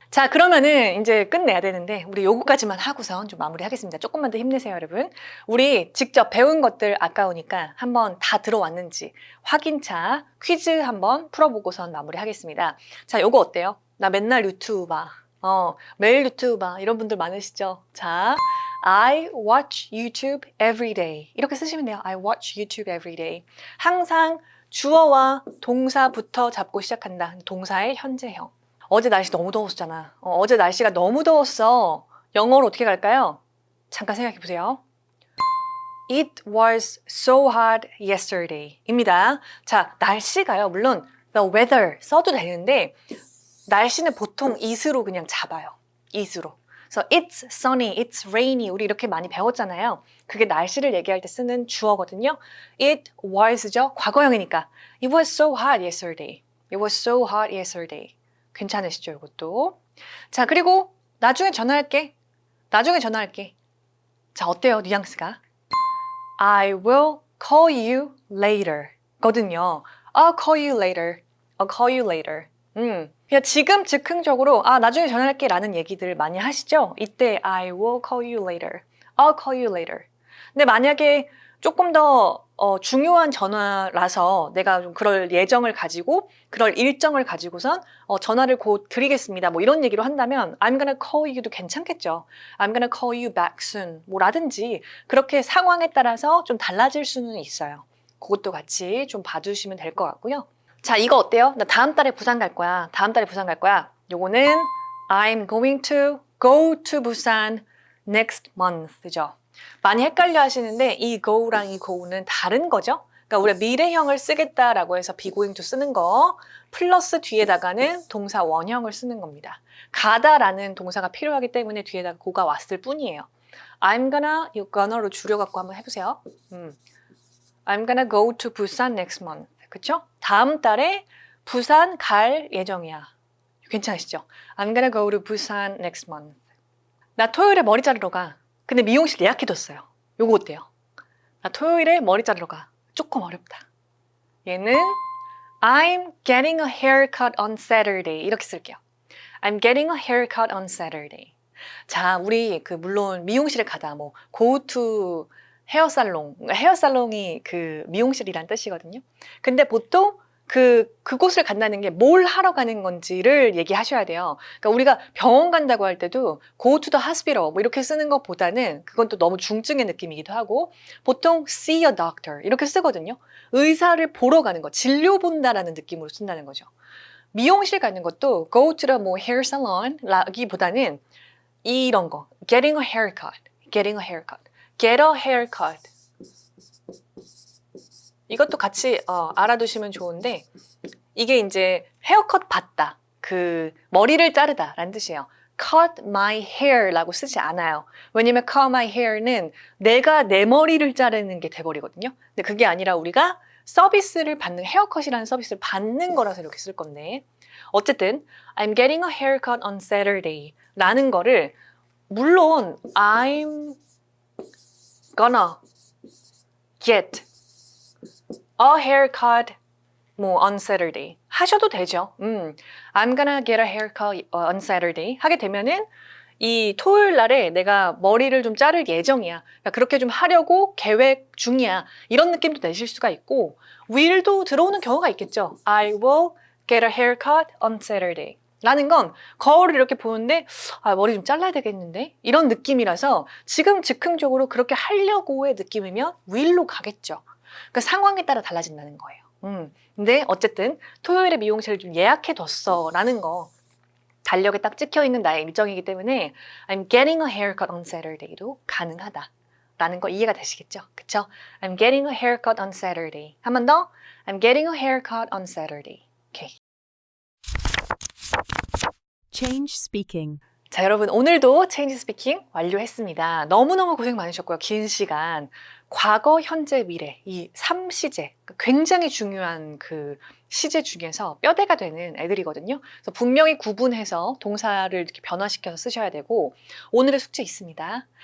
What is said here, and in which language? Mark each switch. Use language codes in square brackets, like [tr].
[ko] 자, 그러면은 이제 끝내야 되는데 우리 요거까지만 하고선 좀 마무리하겠습니다. 조금만 더 힘내세요, 여러분. 우리 직접 배운 것들 아까우니까 한번 다 들어왔는지 확인차 퀴즈 한번 풀어보고선 마무리하겠습니다. 자, 요거 어때요? 나 맨날 유튜브 봐. 매일 유튜브 봐. 이런 분들 많으시죠? [en] 자, I watch YouTube every day. [ko] 이렇게 쓰시면 돼요. [en] I watch YouTube every day. [ko] 항상 주어와 동사부터 잡고 시작한다. 동사의 현재형. 어제 날씨 너무 더웠잖아. 어제 날씨가 너무 더웠어. 영어로 어떻게 갈까요? 잠깐 생각해 보세요. [en] It was so hot yesterday 입니다. [ko] 자, 날씨가요. 물론 the weather 써도 되는데 날씨는 보통 it으로 그냥 잡아요. it으로. 그래서 [en] it's sunny, it's rainy [ko] 우리 이렇게 많이 배웠잖아요. 그게 날씨를 얘기할 때 쓰는 주어거든요. [en] It was죠. [ko] 과거형이니까. [en] It was so hot yesterday. It was so hot yesterday. [ko] 괜찮으시죠, 이것도? 자, 그리고 나중에 전화할게. 나중에 전화할게. 자, 어때요, 뉘앙스가? [en] I will call you later 거든요. I'll call you later. I'll call you later. [ko] 그냥 지금 즉흥적으로 나중에 전화할게 라는 얘기들 많이 하시죠? [en] 이때 I will call you later. I'll call you later. [ko] 근데 만약에 조금 더 중요한 전화라서 내가 좀 그럴 예정을 가지고 그럴 일정을 가지고선 전화를 곧 드리겠습니다. 뭐 이런 얘기로 한다면 [en] I'm gonna call you [ko] 도 괜찮겠죠. [en] I'm gonna call you back soon. [ko] 뭐라든지 그렇게 상황에 따라서 좀 달라질 수는 있어요. 그것도 같이 좀 봐주시면 될 것 같고요. 자, 이거 어때요? 나 다음 달에 부산 갈 거야. 다음 달에 부산 갈 거야. [en] 요거는 I'm going to go to Busan next month죠. [ko] 많이 헷갈려 하시는데 이 go랑 이 go는 다른 거죠. 그러니까 우리가 미래형을 쓰겠다라고 해서 be going to 쓰는 거 플러스 뒤에다가는 동사 원형을 쓰는 겁니다. 가다라는 동사가 필요하기 때문에 뒤에다가 go가 왔을 뿐이에요. I'm gonna, 이 gonna로 줄여갖고 한번 해보세요. [en] I'm gonna go to Busan next month. [ko] 그쵸? 다음 달에 부산 갈 예정이야. 괜찮으시죠? [en] I'm gonna go to Busan next month. [ko] 나 토요일에 머리 자르러 가. 근데 미용실 예약해뒀어요. 요거 어때요? 나 토요일에 머리 자르러 가. 조금 어렵다. [en] 얘는 I'm getting a haircut on Saturday. [ko] 이렇게 쓸게요. [en] I'm getting a haircut on Saturday. [ko] 자, 우리 물론 미용실에 가다 뭐 go to 헤어살롱. 헤어살롱이 그 미용실이란 뜻이거든요. 근데 보통 그곳을 간다는 게 뭘 하러 가는 건지를 얘기하셔야 돼요. 그러니까 우리가 병원 간다고 할 때도 [en] go to the hospital [ko] 뭐 이렇게 쓰는 것보다는 그건 또 너무 중증의 느낌이기도 하고 보통 [en] see a doctor [ko] 이렇게 쓰거든요. 의사를 보러 가는 거, 진료 본다라는 느낌으로 쓴다는 거죠. 미용실 가는 것도 go to the 뭐 hair salon 라기보다는 이런 거, [en] getting a haircut, getting a haircut, get a haircut. [ko] 이것도 같이 알아두시면 좋은데 이게 이제 헤어컷 받다, 머리를 자르다 라는 뜻이에요. [en] cut my hair [ko] 라고 쓰지 않아요. 왜냐면 cut my hair는 내가 내 머리를 자르는 게 돼버리거든요. 근데 그게 아니라 우리가 서비스를 받는, 헤어컷이라는 서비스를 받는 거라서 이렇게 쓸 건데 어쨌든 [en] I'm getting a haircut on Saturday [ko] 라는 거를 물론 [en] I'm gonna get a haircut 뭐 on Saturday [ko] 하셔도 되죠. [en] I'm gonna get a haircut on Saturday [ko] 하게 되면은 이 토요일 날에 내가 머리를 좀 자를 예정이야. 그러니까 그렇게 좀 하려고 계획 중이야. 이런 느낌도 내실 수가 있고 will도 들어오는 경우가 있겠죠. [en] I will get a haircut on Saturday. [ko] 라는 건 거울을 이렇게 보는데 머리 좀 잘라야 되겠는데? 이런 느낌이라서 지금 즉흥적으로 그렇게 하려고의 느낌이면 will로 가겠죠. 그 상황에 따라 달라진다는 거예요. 근데 어쨌든 토요일에 미용실을 좀 예약해뒀어 라는 거 달력에 딱 찍혀있는 나의 일정이기 때문에 [en] I'm getting a haircut on Saturday [ko] 도 가능하다 라는 거 이해가 되시겠죠? 그쵸? [en] I'm getting a haircut on Saturday. [ko] 한 번 더 [en] I'm getting a haircut on Saturday. [ko] 오케이. [en] Change speaking. [ko] 자, 여러분 오늘도 체인지 스피킹 완료했습니다. 너무너무 고생 많으셨고요. 긴 시간. 과거, 현재, 미래 이 3시제 굉장히 중요한 그 시제 중에서 뼈대가 되는 애들이거든요. 그래서 분명히 구분해서 동사를 이렇게 변화시켜서 쓰셔야 되고 오늘의 숙제 있습니다.